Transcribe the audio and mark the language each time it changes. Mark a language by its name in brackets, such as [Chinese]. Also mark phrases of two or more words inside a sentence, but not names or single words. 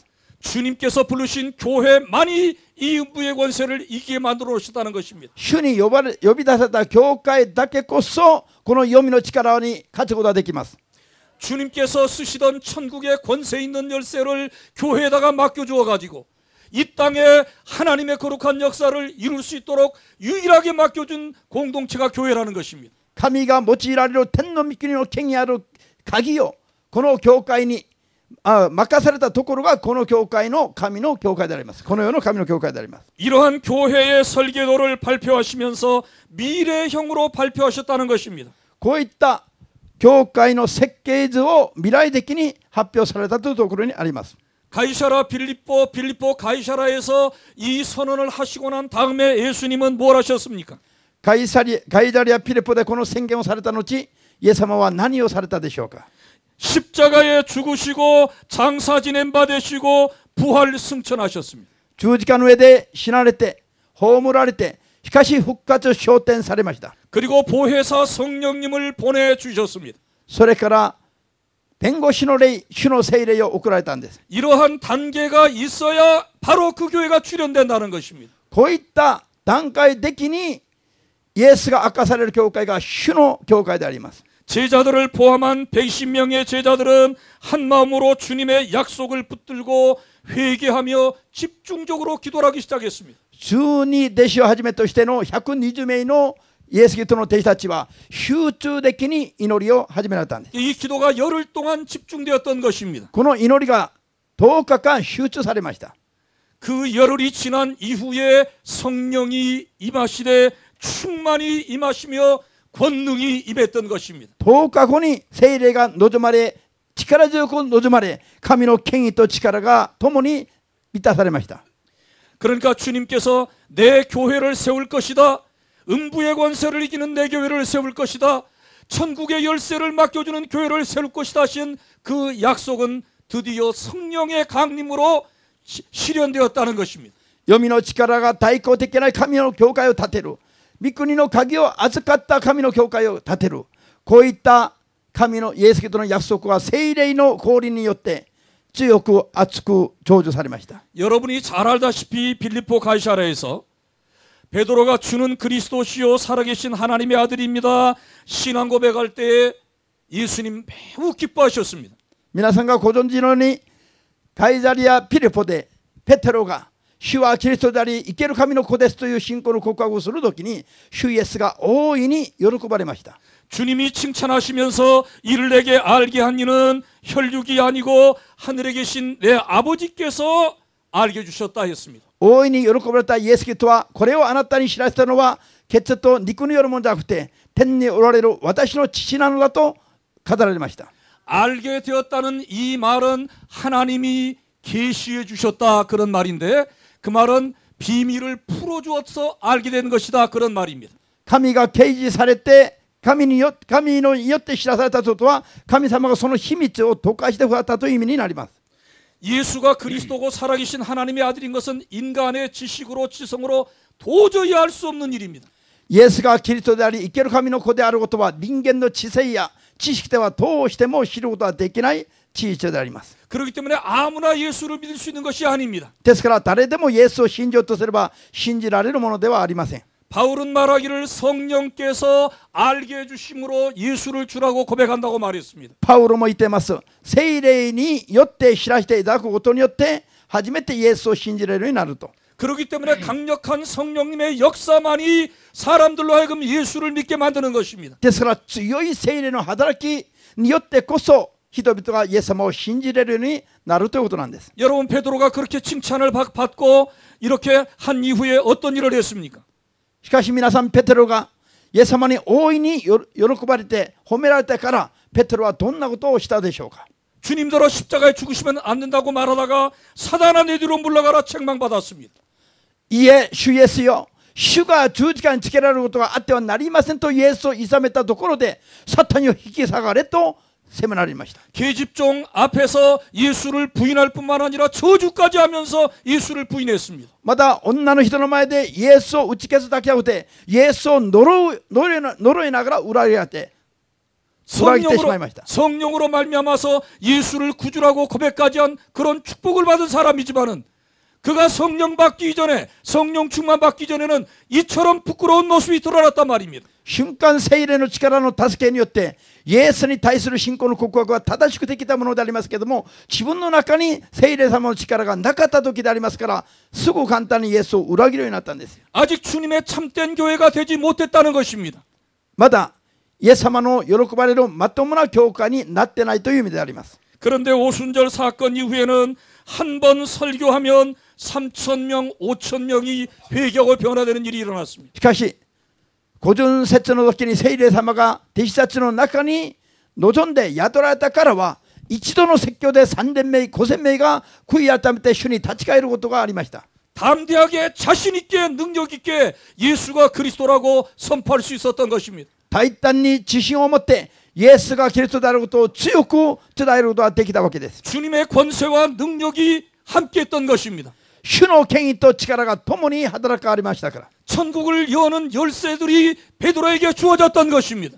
[Korean] 주님께서 부르신 교회만이 이 음부의 권세를 이기게 만들어 놓으셨다는 것입니다. [Japanese] 主に呼び出された教会だけこそこの黄泉の力に勝つことができます。 [Korean] 주님께서 쓰시던 천국의 권세 있는 열쇠를 교회에다가 맡겨주어 가지고 이 땅에 하나님의 거룩한 역사를 이룰 수 있도록 유일하게 맡겨준 공동체가 교회라는 것입니다. [Japanese] 神が用いられる天の御国の権威ある鍵をこの教会に任されたところがこの教会の神の教会であります。この世の神の教会であります。 [Korean] 이러한 교회의 설계도를 발표하시면서 미래형으로 발표하셨다는 것입니다. [Japanese] こういった教会の設計図を未来的に発表されたというところにあります。 [Korean] 가이사라 빌립보 가이사라에서 이 선언을 하시고 난 다음에 예수님은 뭘 하셨습니까? [Japanese] ガイザリア・ピリポでこの宣言をされた後、イエス様は何をされたでしょうか。 [Korean] 십자가에 죽으시고 장사 지낸 바 되시고 부활 승천하셨습니다. [Japanese] 十字架の上で死なれて葬られて、しかし復活昇天されました。 [Korean] 그리고 보혜사 성령님을 보내주셨습니다. [Japanese] それから弁護士の霊、主の聖霊を送られたんです。 [Korean] 이러한 단계가 있어야 바로 그 교회가 출현된다는 것입니다. [Japanese] こういった段階的にイエスが明かされる教会が主の教会であります。 [Korean] 제자들을 포함한 110명의 제자들은 한 마음으로 주님의 약속을 붙들고 회개하며 집중적으로 기도하기 시작했습니다. [Japanese] 12 弟子をはじめとしての120名のイエス・キリストの弟子たちは集中的に祈りを始められたんです。 [Korean] 이 기도가 열흘 동안 집중되었던 것입니다. [Japanese] この祈りが10日間集中されました。 [Korean] 그 열흘이 지난 이후에 성령이 임하시되 충만히 임하시며 권능이 임했던 것입니다. [Japanese] 10 日後に聖霊が望まれ、力強く望まれ、神の権威と力が共に満たされました。 [Korean] 그러니까 주님께서 내 교회를 세울 것이다. 음부의 권세를 이기는 내 교회를 세울 것이다. 천국의 열쇠를 맡겨주는 교회를 세울 것이다 하신 그 약속은 드디어 성령의 강림으로 실현되었다는 것입니다. [Japanese] 黄泉の力が対抗的な神の教会を建てる。御国の鍵を預かった神の教会を建てる。こういった神のイエス・キリストの約束は聖霊の降臨によって強く熱く成就されました。 [Korean] 여러분이 잘 알다시피 빌립보 가이사라에서 베드로가 주는 그리스도시요 살아계신 하나님의 아들입니다. 신앙 고백할 때에 예수님 매우 기뻐하셨습니다. [Japanese] 皆さんがご存知のようにガイザリア・ピリポでペテロが主はキリストであり生ける神の子ですという信仰の告白をするときに主イエスが大いに喜ばれました。 [Korean] 주님이 칭찬하시면서 이를 내게 알게 한 이는 혈육이 아니고 하늘에 계신 내 아버지께서 알게 주셨다 했습니다. [Japanese] 大いに喜ばれたイエス・キリストはこれをあなたに知らせたのは血と肉によるものじゃなくて天におられる私の父なのだと語られました。 [Korean] 알게 되었다는 이 말은 하나님이 계시해 주셨다 그런 말인데 그 말은 비밀을 풀어주어서 알게 된 것이다 그런 말입니다. [Japanese] 神が啓示されて神によって知らされたことは神様がその秘密を解かしてくださったという意味になります。 [Korean] 예수가 그리스도고 살아계신 하나님의 아들인 것은 인간의 지식으로 지성으로 도저히 알 수 없는 일입니다. [Japanese] イエスがキリストであり生ける神の子であることは人間の知性や知識ではどうしても知ることはできない事実であります。 [Korean] 그렇기 때문에 아무나 예수를 믿을 수 있는 것이 아닙니다. [Japanese] ですから誰でもイエスを信じようとすれば信じられるものではありません。 [Korean] 바울은 말하기를 성령께서 알게 해주심으로 예수를 주라고 고백한다고 말했습니다. [Japanese] パウロも言っています。聖霊によって知らせていただくことによって初めてイエスを信じられるようになると。 [Korean] 그렇기 때문에 강력한 성령님의 역사만이 사람들로 하여금 예수를 믿게 만드는 것입니다. [Japanese] ですから強い聖霊の働きによってこそ人々がイエス様を信じられるようになるということなんです。 [Korean] 여러분 베드로가 그렇게 칭찬을 받고 이렇게 한 이후에 어떤 일을 했습니까? [Japanese] しかし皆さんペテロがイエス様に大いに喜ばれて褒められてからペテロはどんなことをしたでしょうか。 [Korean] 주님더러 십자가에 죽으시면 안 된다고 말하다가 사단아 내 뒤로 물러가라 책망받았습니다. [Japanese] いえ主イエスよ主が十字架につけられることがあってはなりませんとイエスをいさめたところでサタンを引き下がれと責められました。 [Korean] 계집종 앞에서 예수를 부인할 뿐만 아니라 저주까지 하면서 예수를 부인했습니다. [Japanese] また女の人の前でイエスを打ち消すだけじゃなくてイエスを呪いながら裏切られて [Korean] 성령으로 말미암아서 예수를 구주라고 고백까지 한 그런 축복을 받은 사람이지만은 그가 성령 받기 이전에, 성령 충만 받기 전에는 이처럼 부끄러운 모습이 드러났단 말입니다. [Japanese] 瞬間聖霊の力の助けによってイエスに対する信仰の告白は正しくできたものでありますけれども、自分の中に聖霊様の力がなかった時でありますから、すぐ簡単にイエスを裏切るようになったんですよ。 [Korean] 아직 주님의 참된 교회가 되지 못했다는 것입니다. [Japanese] まだイエス様の喜ばれるまともな教会になってないという意味であります。 [Korean] 그런데 오순절 사건 이후에는 한 번 설교하면 3,000명, 5,000명이 회개하고 변화되는 일이 일어났습니다. [Japanese] しかし五巡節の時に聖霊様が弟子たちの中に望んで宿られたからは、一度の説教で3000名、5000名が悔い改めて主に立ち返ることがありました。 [Korean] 담대하게 자신 있게 능력 있게 예수가 그리스도라고 선포할 수 있었던 것입니다. [Japanese] 大胆に自信を持ってイエスがキリストであることを強く伝えることができたわけです。 [Korean] 주님의 권세와 능력이 함께했던 것입니다. [Japanese] 主の権威と力が共に働かれましたから。 [Korean] 천국을 여는 열쇠들이 베드로에게 주어졌던 것입니다.